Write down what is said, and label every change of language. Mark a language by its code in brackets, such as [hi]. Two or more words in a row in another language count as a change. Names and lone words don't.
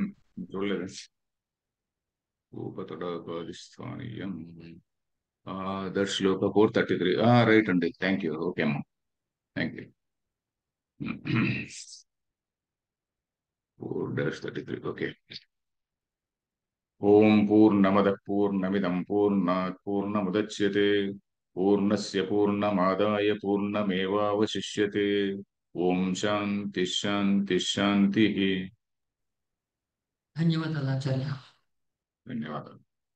[te] ఉమ్, చూడలేదు. ఉపతడాగాదిస్థానీయం దట్ శ్లోక 433. రైట్ అండి. [en] Thank you. [te] ఓకే అమ్మా. [en] Thank you. 4-33. Okay. [sa] ओं पूर्णमद पूर्णमिदं पूर्णात् पूर्णमुदच्यते पूर्णस्य पूर्णमादाय पूर्णमेवावशिष्यते. ओं शान्ति शान्ति शान्ति. [te] ధన్యవాదాలు ఆచార్య. ధన్యవాదాలు.